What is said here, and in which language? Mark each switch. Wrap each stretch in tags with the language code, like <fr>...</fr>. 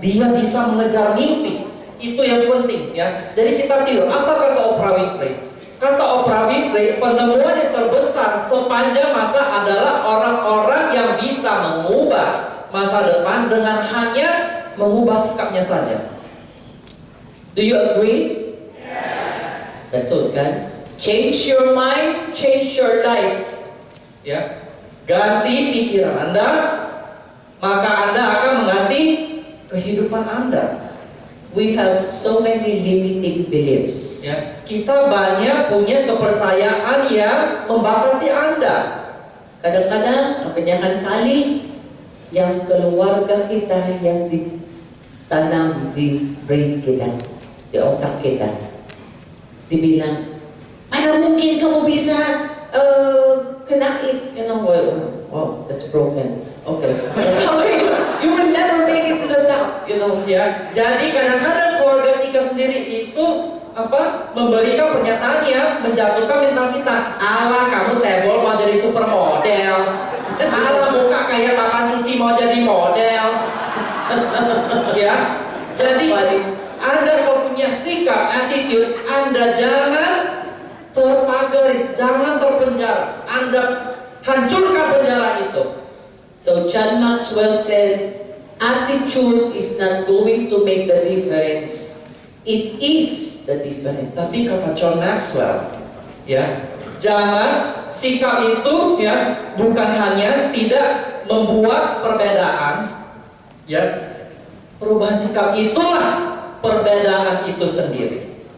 <id>Dia bisa mengejar mimpi. Itu yang penting ya. Jadi kita tiru. Apa kata Oprah Winfrey? Kata Oprah Winfrey, penemuan yang terbesar sepanjang masa adalah orang-orang yang bisa mengubah masa depan dengan hanya mengubah sikapnya saja.</id> <en>Do you agree? Yes.</en> <id>Betul kan?</id> <en>Change your mind, change your life.</en> <id>Ya. Ganti pikiran Anda, maka Anda akan mengganti kehidupan Anda.</id> <en>We have so many limiting beliefs.</en> <id>Ya, kita banyak punya kepercayaan yang membatasi Anda. Kadang-kadang kebanyakan kali yang keluarga kita yang ditanam di brain kita, di otak kita, dibilang, mana mungkin kamu bisa kena it,</id> <en>oh, that's broken.</en> <id>Okay.</id> <en>You will never make it to the top, you know.</en> <id>Ya, jadi kadang-kadang keluarga kita sendiri itu memberikan pernyataan yang menjatuhkan mental kita. Alah, kamu cebol mau jadi supermodel. Alah, muka kayak papan cuci mau jadi model. Ya, jadi Anda kalau punya sikap, attitude, Anda jangan terpagar dari jangan terpenjara. Anda hancurkan penjara itu.</id> <en>So John Maxwell said, attitude is not going to make the difference. It is the difference.</en> <id>Tapi kata John Maxwell, ya, jangan sikap itu ya bukan hanya tidak membuat perbedaan, ya, perubahan sikap itulah perbedaan itu sendiri.</id>